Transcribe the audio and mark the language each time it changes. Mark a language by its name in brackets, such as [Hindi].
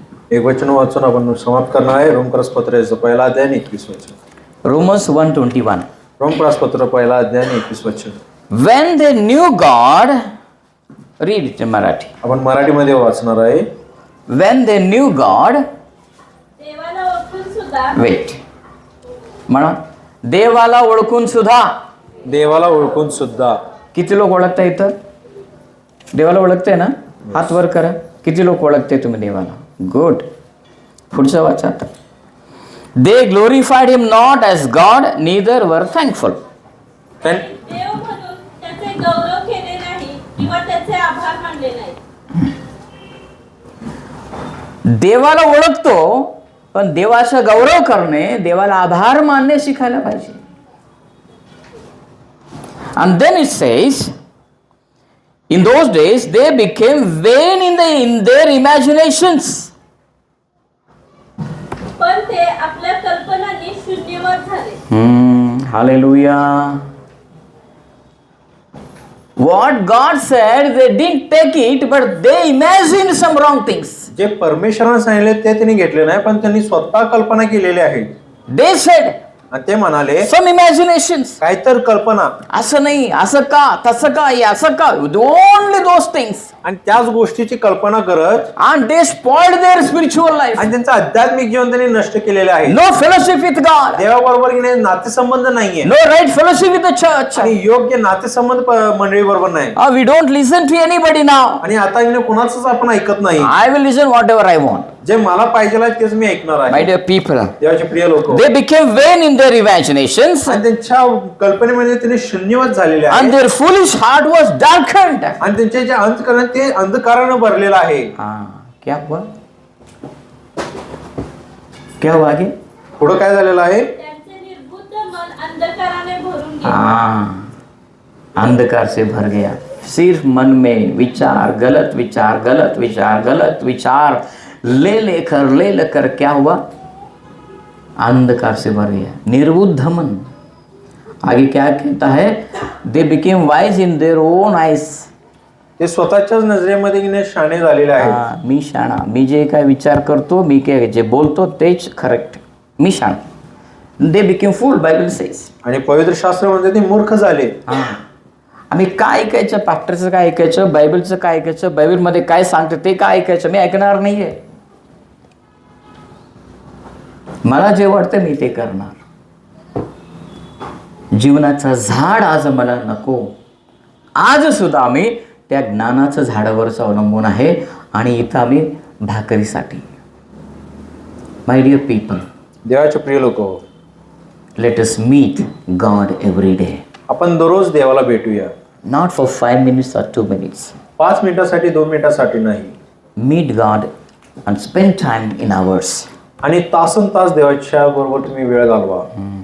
[Marathi] एक वचन वाचून आपण समाप्त करणार आहे। रोमक्रसपत्राचं पहिला अध्याय आणि 21 वचन। [English] Romans 1:21. [Marathi] रोमक्रसपत्र पहिला अध्याय आणि 21 वचन। [English] When they knew God, read it in Marathi. [Marathi] आपण मराठीमध्ये वाचणार आहे। [English] When they knew God, [Marathi] देवाला ओळखून सुद्धा, [English] wait, [Marathi] म्हणा, देवाला ओळखून सुद्धा, देवाला ओळखून सुद्धा। किती लोक ओळखताय इथं? देवाला ओळखते ना? हात वर करा। किती लोक ओळखते तुम्ही देवाला? गुड। पुढचं वाचा आता। [English] They glorified him not as God, neither were thankful. [Marathi] देव म्हणून त्याचे गौरव केले नाही किंवा त्याचे आभार मानले नाही। देवाला ओळखतो, पण देवाचा गौरव करणे, देवाला आभार मानणे शिकायला पाहिजे। [English] And then it says, in those days they became vain in their imaginations. [Marathi] पण ते आपल्या कल्पनांनी शून्यवत झाले। [English] Hallelujah. What God said, they didn't take it, but they imagined some wrong things. [Marathi] जे परमेश्वराने सांगितले ते त्यांनी घेतले नाही, पण त्यांनी स्वतः कल्पना केलेली आहे। [English] They said [Marathi] आणि ते म्हणाले, [English] some imaginations. [Marathi] काहीतर कल्पना, असं नाही, असं का, तसं का, हे असं का, [English] only those things. [Marathi] आणि त्याच गोष्टीची कल्पना करत [English] And they spoiled their spiritual life. [Marathi] आणि त्यांचं आध्यात्मिक जीवन त्यांनी नष्ट केलेले आहे। [English] No fellowship with God. [Marathi] देवाबरोबर की नातेसंबंध नाहीये, [English] No right fellowship with the church. [Marathi] आणि योग्य नातेसंबंध मंडळी बरोबर नाही। [English] We don't listen to anybody now. [Marathi] आणि आता इने कुणाचंच आपण ऐकत नाही। [English] I will listen whatever I want. [Marathi] जे मला पाहिजे आहे तेच मी ऐकणार [English] My [Marathi] आहे। [English] dear people, [Marathi] देवाचे प्रिय लोक, [English] they became vain in their imaginations, [Marathi] आणि त्यांच्या कल्पनेमध्ये त्यांनी शून्यवत झालेले [English] and [Marathi] आहे, [English] their foolish heart was darkened. [Marathi] आणि त्यांचे जे अंतःकरण ते अंधकाराने भरलेलं आहे। [Hindi] क्या हुआ? क्या हुआ आगे? [Marathi] पुढं काय झालेलं आहे? त्यांचे निर्बुद्ध मन अंधकाराने भरून गेले. [Hindi] हाँ, अंधकार से भर गया. सिर्फ मन में विचार, गलत विचार, गलत विचार, गलत विचार ले लेकर क्या हुआ? अंधकार से भर गया, निर्बुद्ध मन. आगे क्या कहता है? [English] They became wise in their own eyes. [Marathi] ते स्वतःच्याच नजरेमध्ये की नाही शाणे झालेले आहेत. मी शाणा, मी जे काय विचार करतो, मी काय जे बोलतो तेच correct, मी शाणा. [English] They became fool, Bible says. [Marathi] आणि पवित्र शास्त्र म्हणते ते मूर्ख झाले. आम्ही काय ऐकायचं? पास्टरचं काय ऐकायचं? बायबलचं काय ऐकायचं? बायबलमध्ये काय सांगतं ते काय ऐकायचं? मी ऐकणार नाहीये. मला जे वाटतं मी ते करणार. जीवनाचं झाड आज मला नको. आज सुद्धा आम्ही त्या ज्ञानाचं झाडावरच अवलंबून आहे आणि इथं आम्ही भाकरीसाठी. [English] my dear people, [Marathi] देवाचे प्रिय लोक, [English] Let us meet God every day. [Marathi] आपण दररोज देवाला भेटूया. [English] Not for 5 minutes or 2 minutes. [Marathi] 5 मिनिटासाठी 2 मिनिटासाठी नाही. [English] Meet God and spend time in hours. [Marathi] आणि तासन तास देवाच्या बरोबर तुम्ही वेळ घालवा.